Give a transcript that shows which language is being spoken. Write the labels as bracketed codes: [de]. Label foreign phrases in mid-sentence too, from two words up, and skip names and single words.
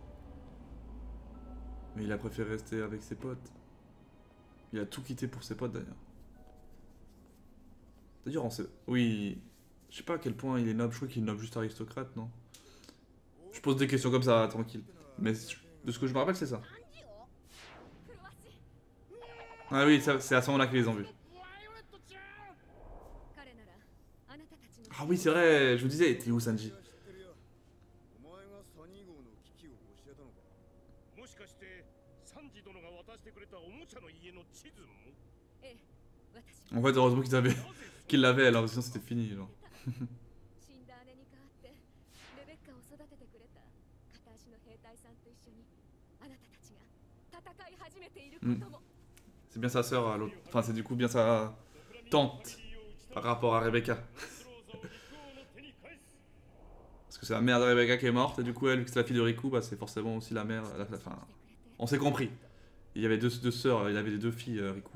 [fr] Mais il a préféré rester avec ses potes. Il a tout quitté pour ses potes, d'ailleurs. D'ailleurs, on sait... Oui... Je sais pas à quel point il est noble. Je crois qu'il est noble juste aristocrate, non? Je pose des questions comme ça, tranquille. Mais de ce que je me rappelle, c'est ça. 漢字をフロアシ。 Ah oui, c'est à ce moment-là qu'ils les ont vus. [ja] ワイオレットちゃん彼ならあなたたちの [fr] Ah oui, c'est vrai, je vous disais, t'es où, Sanji? [ja] お前がサニー号の危機を教えたのか。もしかしてサンジ殿が渡してくれたおもちゃの家の地図もええ、私 [fr] En fait, heureusement qu'ils l'avaient, alors sinon c'était fini, genre. [ja] 死んだ姉に代わってレベッカを育ててくれた片足の兵隊さんと一緒にあなたたちが戦い始めていることも、 [fr] C'est bien sa sœur à l'autre. Enfin, c'est du coup bien sa tante par rapport à Rebecca. Parce Parce que c'est la mère de Rebecca qui est morte, et du coup, elle, vu que c'est la fille de Riku, bah, c'est forcément aussi la mère. Enfin, on s'est compris. Il y avait deux sœurs, il avait les deux filles, Riku.